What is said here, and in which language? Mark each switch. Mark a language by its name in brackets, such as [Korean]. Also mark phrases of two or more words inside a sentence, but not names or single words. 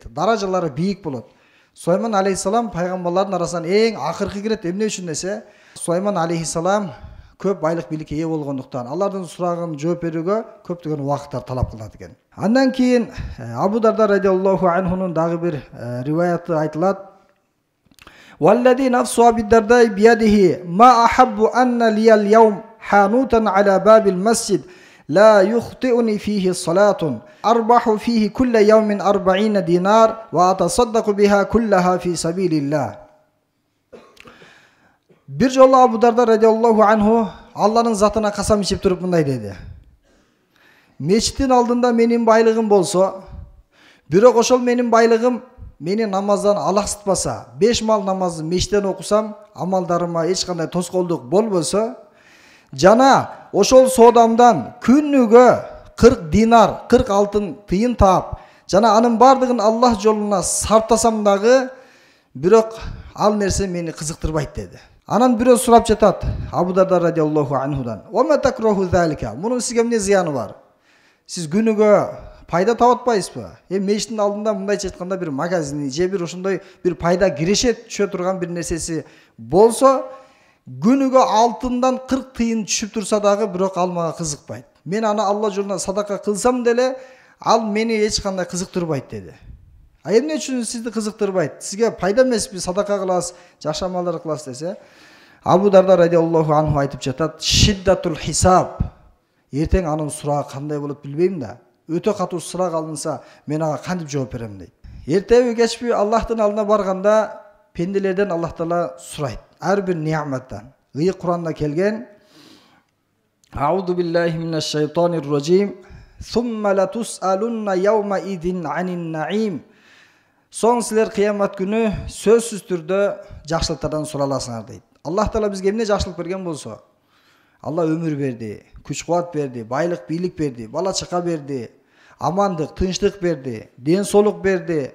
[Kyrgyz] Даражалары бийик болот. Сулайман алейхиссалам пайгамбарлардын арасынан эң акыркы кирет. Эмне үчүн десе, Сулайман алейхиссалам көп байлык бийликке ээ болгондуктан алардын сурагын жооп берүүгө көптөгөн убакыттар талап кылат экен. Андан кийин Абу Дарда [Arabic] رضي الله عنه [Kyrgyz] дагы бир риваяты айтылат. [Arabic] والذي نفس أبي الدرداء بيده ما أحب أن لي اليوم حانوتا على باب المسجد لا يخطئني فيه الصلاة أربح فيه كل يوم 40 دينار وأتصدق بها كلها في سبيل الله. [Kyrgyz] Bir жолу Абу Дарда [Arabic] رضي الله عنه [Kyrgyz] Алланын затына касам ичип туруп мындай деди. Мечиттин алдында менин байлыгым болсо, бирок ошол менин байлыгым мени намаздан алаксытпаса, 5 мал намазды мечиттен окусам, амалдарыма эч кандай тоскоолдук болбосо, жана ошол соодамдан күнүгө 40 динар, 40 алтын тыйын таап, жана анын бардыгын Аллах жолуна сарптасам дагы, бирок ал нерсе мени кызыктырбайт деди. Анан бирөө сурап жатат Абу Дарда [Arabic] رضي الله عنه. "وتكره ذلك?" [Kyrgyz] Мунун сизге эмне зыяны бар? Сиз күнүгө пайда таап атпайсызбы? Мечиттин алдында мындайча айтканда бир магазини же бир ошондой бир пайда киреше түшө турган бир нерсеси болсо, күнүгө алтындан 40 тыйын түшүп турса дагы бирок ал мага кызыкпайт. Мен аны Алла жолуна садака кылсам деле, ал мени эч кандай кызыктырбайт деди. Эмне үчүн сизди кызыктырбайт? Сизге пайда эмеспи садака кыласыз, жакшы амалдар кыласыз десе? Абу Дарда [Arabic] رضي الله عنه [Kyrgyz] айтып жатат, [Arabic] "شدة الحساب." [Kyrgyz] Эртең анын сурагы кандай болот билбейм да. Өтө катуу сурак алынса, мен ага кантип жооп берем дейт. Эртеби кечпи Аллахтын алдына барганда пенделерден Аллах Таала сурайт. Ар бир неаматтан. Куранда келген: [Arabic] "أعوذ بالله من الشيطان الرجيم. ثم لتسألن يومئذ عن النعيم." [Kyrgyz] Соң силер кыямат күнү сөзсүз түрдө жакшылыктардан сураласыңар дейт. Аллах Таала бизге эмне жакшылык берген болсо, Алла өмүр берди, күч кубат берди, байлык бийлик берди, бала чака берди, амандык, тынчтык берди, ден соолук берди.